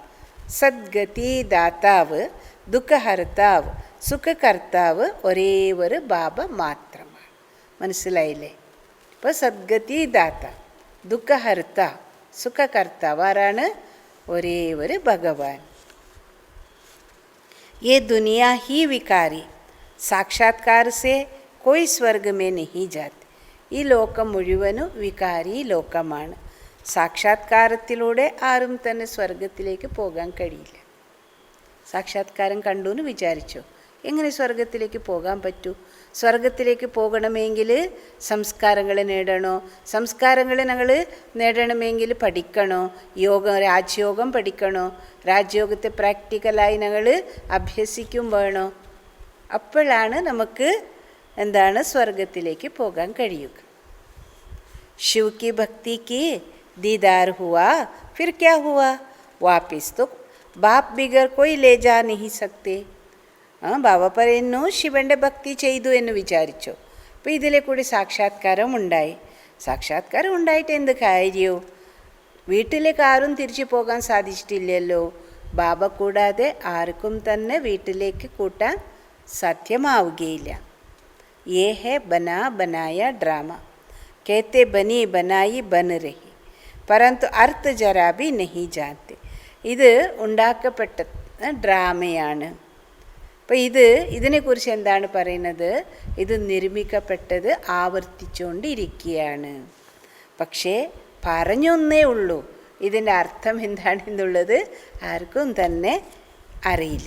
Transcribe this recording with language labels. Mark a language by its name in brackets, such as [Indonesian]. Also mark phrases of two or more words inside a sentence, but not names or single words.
[Malayalam] സദ്ഗതി ദാതാവ്, ദുഃഖഹർത്താവ്, സുഖകർത്താവ് ഒരേ ഒരു ബാബ മാത്രമാണ്. മനസ്സിലായില്ലേ? ഇപ്പോൾ സദ്ഗതി ദാത്ത, ദുഃഖഹർത്ത, സുഖകർത്താവ് ആരാണ്? ഒരേ ഒരു ഭഗവാൻ. [Hindi] ये दुनिया ही विकारी, साक्षात्कार से कोई स्वर्ग में नहीं जाते. [Malayalam] ഈ ലോകം മുഴുവനും വികാരി ലോകമാണ്. സാക്ഷാത്കാരത്തിലൂടെ ആരും തന്നെ സ്വർഗത്തിലേക്ക് പോകാൻ കഴിയില്ല. സാക്ഷാത്കാരം കണ്ടു എന്ന് വിചാരിച്ചോ, എങ്ങനെ സ്വർഗത്തിലേക്ക് പോകാൻ പറ്റൂ? സ്വർഗത്തിലേക്ക് പോകണമെങ്കിൽ സംസ്കാരങ്ങൾ നേടണോ? സംസ്കാരങ്ങൾ ഞങ്ങൾ നേടണമെങ്കിൽ പഠിക്കണോ? രാജയോഗം പഠിക്കണോ? രാജയോഗത്തെ പ്രാക്ടിക്കലായി ഞങ്ങൾ അഭ്യസിക്കും വേണോ? അപ്പോഴാണ് നമുക്ക് സ്വർഗത്തിലേക്ക് പോകാൻ കഴിയുക. [Hindi] शिव की भक्ति की दीदार हुआ फिर क्या हुआ? वापिस तो बाप बिगर कोई ले जा नहीं सकते. [Malayalam] ബാബ പറയുന്നു ശിവൻ്റെ ഭക്തി ചെയ്തു എന്ന് വിചാരിച്ചു. അപ്പോൾ ഇതിലെ കൂടി സാക്ഷാത്കാരം ഉണ്ടായി. സാക്ഷാത്കാരം ഉണ്ടായിട്ട് എന്ത് കാര്യവും? വീട്ടിലേക്ക് ആരും തിരിച്ചു പോകാൻ സാധിച്ചിട്ടില്ലല്ലോ. ബാബ കൂടാതെ ആർക്കും തന്നെ വീട്ടിലേക്ക് കൂട്ടാൻ സാധ്യമാവുകയില്ല. [Hindi] ये है बना बनाया ड्रामा, कहते बनी बनाई बन रही परंतु अर्थ जरा भी नहीं जानते. [Malayalam] ഇത് ഉണ്ടാക്കപ്പെട്ട ഡ്രാമയാണ്. അപ്പോൾ ഇതിനെക്കുറിച്ച് എന്താണ് പറയുന്നത്? ഇത് നിർമ്മിക്കപ്പെട്ടത് ആവർത്തിച്ചുകൊണ്ടിരിക്കുകയാണ്. പക്ഷേ പറഞ്ഞൊന്നേ ഉള്ളൂ, ഇതിൻ്റെ അർത്ഥം എന്താണെന്നുള്ളത് ആർക്കും തന്നെ അറിയില്ല.